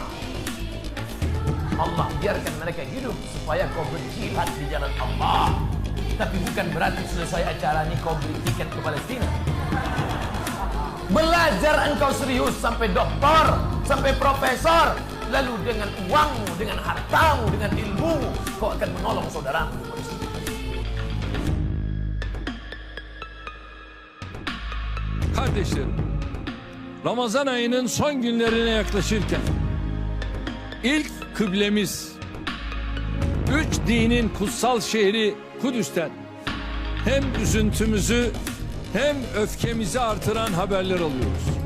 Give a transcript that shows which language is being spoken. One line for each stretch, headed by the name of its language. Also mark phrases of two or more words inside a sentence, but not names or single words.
Indonesian: Allah biarkan mereka hidup supaya kau berjihad di jalan Allah. Tapi bukan berarti selesai acara ini kau beli tiket ke Palestina. Belajar engkau serius sampai doktor, sampai profesor. Lalu dengan uangmu, dengan hartamu, dengan ilmumu, kau akan menolong saudaramu.
Turkish: Kardeşlerim, Ramazan ayının son günlerine yaklaşırken ilk kıblemiz, üç dinin kutsal şehri Kudüs'ten hem üzüntümüzü hem öfkemizi artıran haberler alıyoruz.